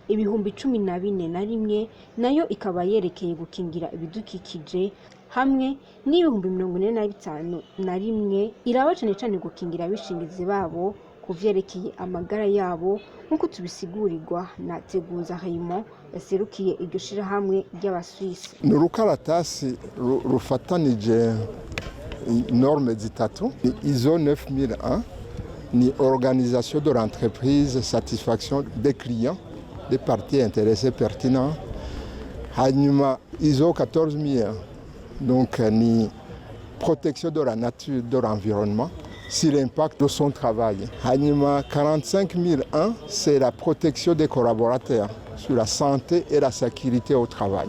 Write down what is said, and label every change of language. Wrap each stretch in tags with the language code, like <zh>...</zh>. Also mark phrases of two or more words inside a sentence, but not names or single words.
<rn>1014 nayo ikaba yerekeye gukingira ibidukikije hamwe n'1045 iraba cane gukingira abishingizi babo kuvyerekeye amagara yabo, nkuko tubisigurirwa na Teguza Raymond yaserukiye iryo shirahamwe ry'Abaswisse. Ni urukaratasi rufatanije norme zitatu.</rn> <fr>ISO 9001 ni organisation de l'entreprise, satisfaction des clients, des parties intéressées pertinentes. Hanyuma ISO 14001 donc ni protection de la nature, de l'environnement, sur l'impact de son travail. Hanyuma 45001 c'est la protection des collaborateurs sur la santé et la sécurité au travail.</fr>